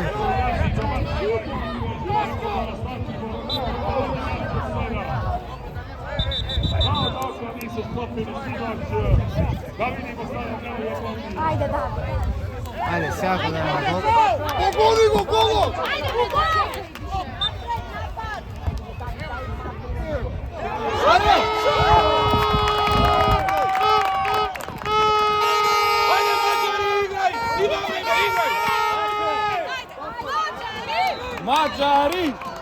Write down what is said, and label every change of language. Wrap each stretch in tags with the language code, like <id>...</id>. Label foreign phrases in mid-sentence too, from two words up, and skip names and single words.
<sr>Ajde, da.</sr> <mk>Ајде, сега да ја гол. Погоди го, голо!</mk> <sr>Ajde, gol! Ajde, Mađari, igraj! Ima vreme, igraj! Mađari!</sr>